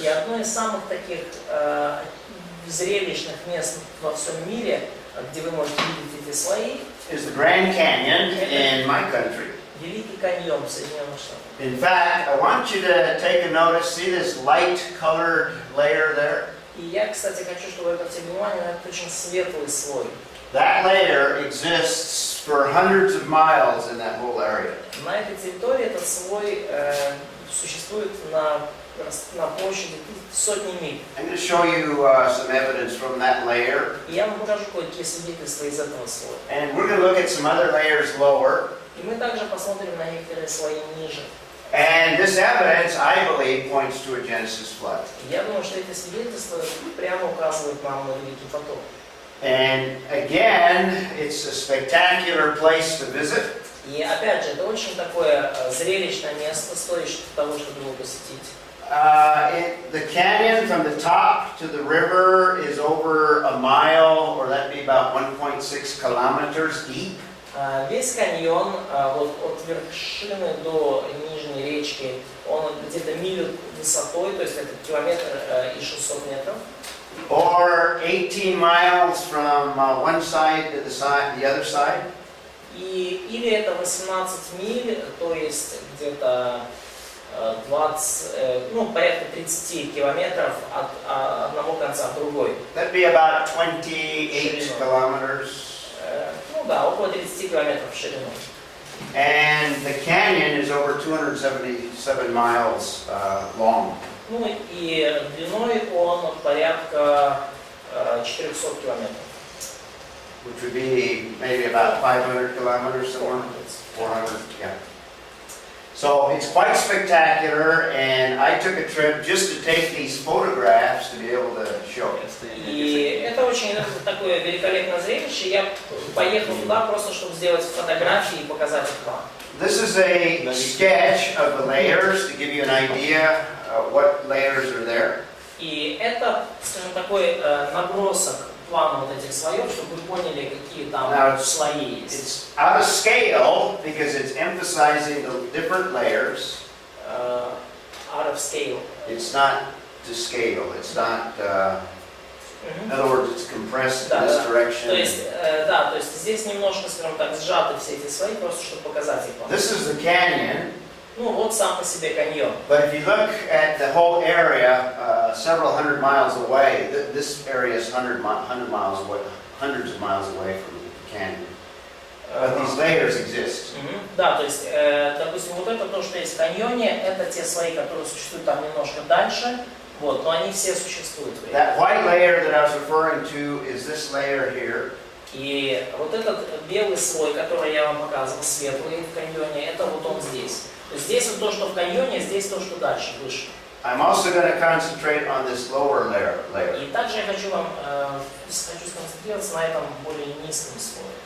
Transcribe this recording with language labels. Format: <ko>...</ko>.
<ru>И одно из самых таких зрелищных мест во всем мире, где вы можете видеть эти слои,</ru> <en>is the Grand Canyon in my country.</en> <ru>Великий каньон в Соединенных Штатах.</ru> <en>In fact, I want you to take a notice. See this light-colored layer there?</en> <ru>И я, кстати, хочу, чтобы вы обратили внимание на этот очень светлый слой.</ru> <en>That layer exists for hundreds of miles in that whole area.</en> <ru>На этой территории этот слой существует на площади сотни миль.</ru> <en>I'm going to show you some evidence from that layer.</en> <ru>И я вам покажу кое-какие свидетельства из этого слоя.</ru> <en>And we're going to look at some other layers lower.</en> <ru>И мы также посмотрим на некоторые слои ниже.</ru> <en>And this evidence, I believe, points to a Genesis flood.</en> <ru>И я думаю, что эти свидетельства прямо указывают нам на Великий потоп.</ru> <en>And again, it's a spectacular place to visit.</en> <ru>И опять же, это очень такое зрелищное место, стоящее того, чтобы его посетить.</ru> <en>The canyon from the top to the river is over a mile, or that'd be about 1.6 kilometers deep.</en> <ru>Весь каньон вот от вершины до нижней речки, он где-то милю высотой, то есть это километр и 600 метров.</ru> <en>Or 18 miles from one side to the other side.</en> <ru>Или это 18 миль, то есть где-то 20, порядка 30 километров от одного конца к другой.</ru> <en>That'd be about 28 kilometers.</en> <ru>Около 30 километров в ширину.</ru> <en>And the canyon is over 277 miles long.</en> <ru>И длиной он порядка 400 километров.</ru> <en>Which would be maybe about 500 kilometers somewhere. 400, yeah. So it's quite spectacular, and I took a trip just to take these photographs to be able to show it.</en> <ru>И это очень такое великолепное зрелище. Я поехал туда просто, чтобы сделать фотографии и показать их вам.</ru> <en>This is a sketch of the layers to give you an idea what layers are there.</en> <ru>И это, скажем, такой набросок плана вот этих слоев, чтобы вы поняли, какие там слои есть.</ru> <en>It's out of scale because it's emphasizing the different layers. Out of scale. It's not to scale. It's not. In other words, it's compressed in this direction.</en> <ru>То есть здесь немножко, скажем так, сжаты все эти слои, просто чтобы показать их вам.</ru> <en>This is the canyon.</en> <ru>Вот сам по себе каньон.</ru> <en>But if you look at the whole area, several hundred miles away, this area is hundreds of miles away from the canyon. But these layers exist.</en> <ru>Да, то есть, допустим, вот это то, что есть в каньоне, это те слои, которые существуют там немножко дальше, но они все существуют.</ru> <en>That white layer that I was referring to is this layer here.</en> <ru>И вот этот белый слой, который я вам показывал, светлый в каньоне, это вот он здесь. То есть здесь вот то, что в каньоне, здесь то, что дальше, выше.</ru> <en>I'm also going to concentrate on this lower layer.</en> <ru>И также я хочу сконцентрироваться на этом более низком слое.</ru>